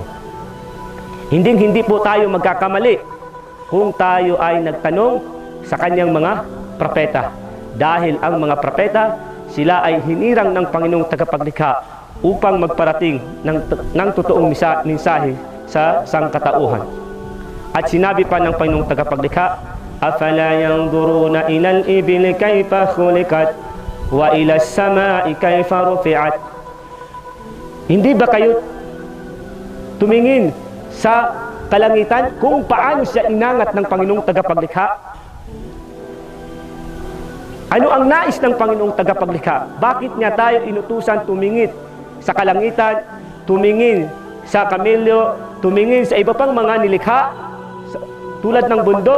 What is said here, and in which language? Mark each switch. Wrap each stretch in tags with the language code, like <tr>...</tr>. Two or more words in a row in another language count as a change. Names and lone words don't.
<tl>Hindi po tayo magkakamali kung tayo ay nagtanong sa kanyang mga propeta, dahil ang mga propeta, sila ay hinirang ng Panginoong tagapaglikha upang magparating ng totoong mensahe sa sangkatauhan. At sinabi pa ng Panginoong tagapaglikha,</tl> <ar>أفلا ينظرون إلى الإبل كيف خلقت وإلى السماء كيف رفعت.</ar> <tl>Hindi ba kayo tumingin sa kalangitan kung paano siya inangat ng Panginoong tagapaglikha? Ano ang nais ng Panginoong tagapaglikha? Bakit niya tayo inutusan tumingin sa kalangitan, tumingin sa kamilyo, tumingin sa iba pang mga nilikha tulad ng bundok?</tl>